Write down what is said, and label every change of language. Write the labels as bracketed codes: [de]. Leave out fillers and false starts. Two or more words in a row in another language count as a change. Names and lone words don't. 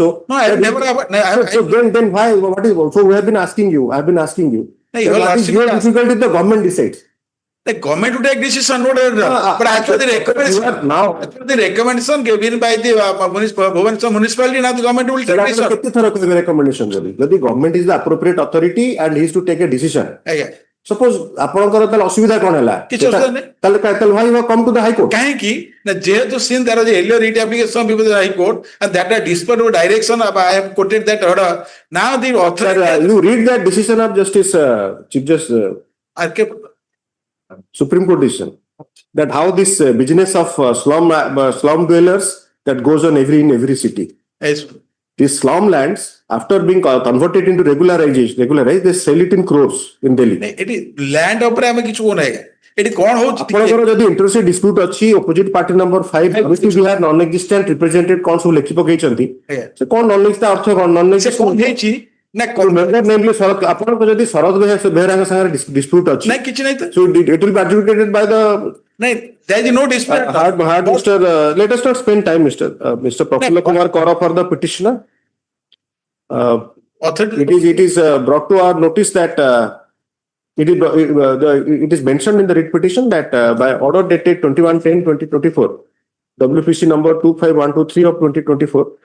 [en] No, I have never. So then why? What is so? We have been asking you. I have been asking you. No, you are What is asking your me. difficulty? The government decides. The government to take decision, but actually the recommendation given by the Bhubaneswar municipality, now the government will take decision. [or] କେତେ ଥର କହିବେ [en] recommendation ଯଦି government is the appropriate authority and he is to take a decision. [or] Suppose ଆପଣଙ୍କର ତାହେଲେ ଅସୁବିଧା କଣ ହେଲା? କିଛି ଅସୁବିଧା ନାହିଁ. [en] ତାହେଲେ why you have come to the High Court? [or] କାହିଁକି ନା ଯେହେତୁ [en] since there was a earlier writ application before the High Court and that a dispute of direction I have quoted that order. Now the authority. You read that decision of Justice Chief Justice Supreme Court decision that how this business of slum dwellers that goes on in every city. Yes. These slum lands after being converted into regularized they sell it in crores in Delhi. [or] ଏଠି land ଉପରେ ଆମେ କିଛି କୋଉ ନାହିଁ ଏଠି କଣ ହଉଛି ଆପଣଙ୍କର ଯଦି [en] interest dispute [or] ଅଛି [en] opposite party number [or] 5 ଅବିଟ ବିହାର [en] non existent represented [or] କଣ ସବୁ ଲେଖି ପକେଇଛନ୍ତି ସେ କଣ [en] non existent [or] ଅର୍ଥ କଣ ନନ୍ ସେ କଣ ହେଇଛି ନା ନେମଲି ଶରତ ଆପଣଙ୍କ ଯଦି ଶରତ ବେହେରାଙ୍କ ସାଙ୍ଗରେ ଡିସ୍ପ୍ୟୁଟ ଅଛି ନା କିଛି ନାହିଁ ତ [en] so it will be adjudicated by the ନାଇଁ there is no dispute. Mr. Let us not spend time, Mr. Prafulla Kumar Kaura for the petitioner. It is brought to our notice that it is mentioned in the writ petition that by order dated 21/10/2024, WPC number 25123 of 2024,